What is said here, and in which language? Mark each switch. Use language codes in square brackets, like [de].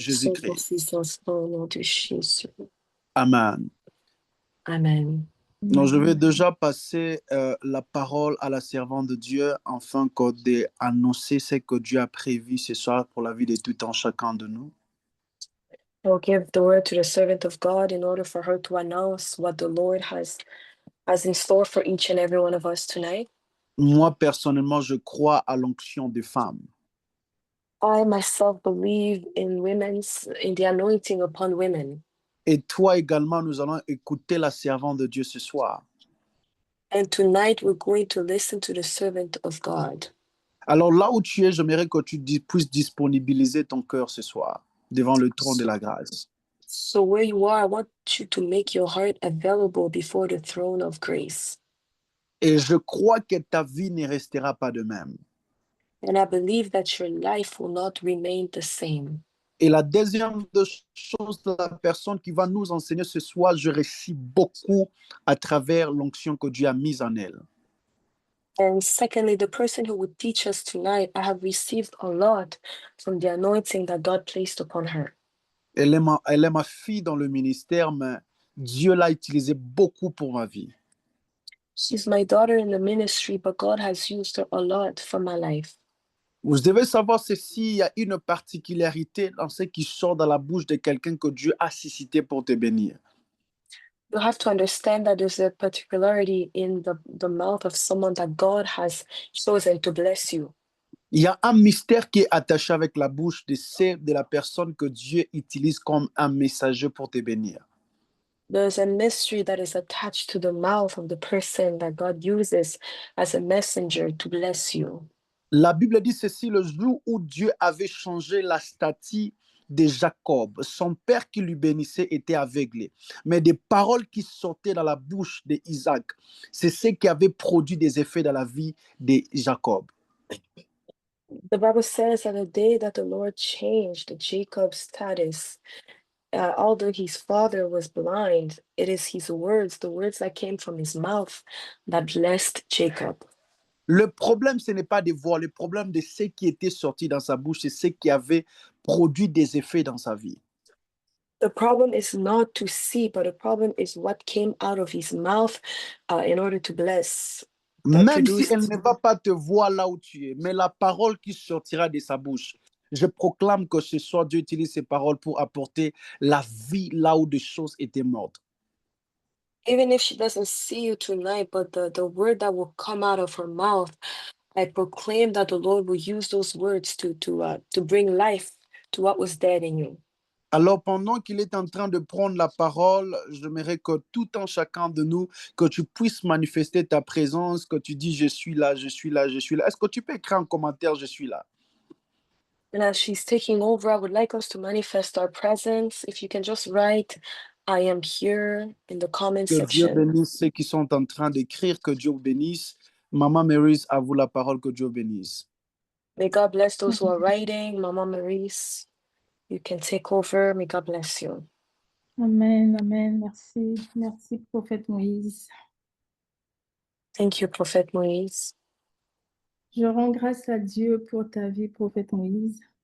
[fr] Son pour Jésus-Christ. puissance au nom de Jésus. Amen. Amen. Donc, je vais déjà passer la parole à la servante de Dieu afin d'annoncer ce que Dieu a prévu ce soir pour la vie de tout un chacun de nous. [en] I'll give the word to the servant of God in order for her to announce what the Lord has in store for each and every one of us tonight. [fr] Moi, personnellement, je crois à l'onction des femmes. [en] I myself believe in the anointing upon women. [fr] Et toi également, nous allons écouter la servante de Dieu ce soir. [en] And tonight we're going to listen to the servant of God. [fr] Alors là où tu es, j'aimerais que tu puisses disponibiliser ton cœur ce soir devant le trône de la grâce. [en] So where you are, I want you to make your heart available before the throne of grace. [fr] Et je crois que ta vie ne restera pas de même. [en] And I believe that your life will not remain the same. [fr] Et la deuxième chose, la personne qui va nous enseigner ce soir, je réussis beaucoup à travers l'onction que Dieu a mise en elle. [en] And secondly, the person who would teach us tonight, I have received a lot from the anointing that God placed upon her. [fr] Elle est ma fille dans le ministère, mais Dieu l'a utilisée beaucoup pour ma vie. [en] She's my daughter in the ministry, but God has used her a lot for my life. [fr] Vous devez savoir ceci, il y a une particularité dans ce qui sort dans la bouche de quelqu'un que Dieu a suscité pour te bénir. [en] You have to understand that there's a particularity in the mouth of someone that God has chosen to bless you. [fr] Il y a un mystère qui est attaché avec la bouche de la personne que Dieu utilise comme un messager pour te bénir. [en] There's a mystery that is attached to the mouth of the person that God uses as a messenger to bless you. [fr] La Bible dit ceci, le jour où Dieu avait changé la statue de Jacob, son père qui lui bénissait était aveuglé. Mais des paroles qui sortaient dans la bouche d'Isaac, c'est ce qui avait produit des effets dans la vie de Jacob. [en] The Bible says that the day that the Lord changed Jacob's status, although his father was blind, it is his words, the words that came from his mouth, that blessed Jacob. [fr] Le problème, ce n'est pas de voir, le problème de ce qui était sorti dans sa bouche, c'est ce qui avait produit des effets dans sa vie. [en] The problem is not to see, but the problem is what came out of his mouth in order to bless. [fr] Même si elle ne va pas te voir là où tu es, mais la parole qui sortira de sa bouche, je proclame que ce soir, Dieu utilise ces paroles pour apporter la vie là où des choses étaient mortes. [en] Even if she doesn't see you tonight, but the word that will come out of her mouth, I proclaim that the Lord will use those words to bring life to what was dead in you. [fr] Alors, pendant qu'il est en train de prendre la parole, j'aimerais que tout un chacun de nous, que tu puisses manifester ta présence, que tu dis je suis là, je suis là, je suis là. Est-ce que tu peux écrire un commentaire, je suis là? [en] And as she's taking over, I would like us to manifest our presence. If you can just write, I am here in the comment section. [fr] Que Dieu bénisse ceux qui sont en train d'écrire, que Dieu bénisse. Maman Maryse, à vous la parole, que Dieu bénisse. [en] May God bless those who are writing. Maman Maryse, you can take over. May God bless you. [fr] Amen, amen. Merci, merci, prophète Moïse. [en] Thank you, Prophet Moïse. [fr] Je rends grâce à Dieu pour ta vie, prophète Moïse.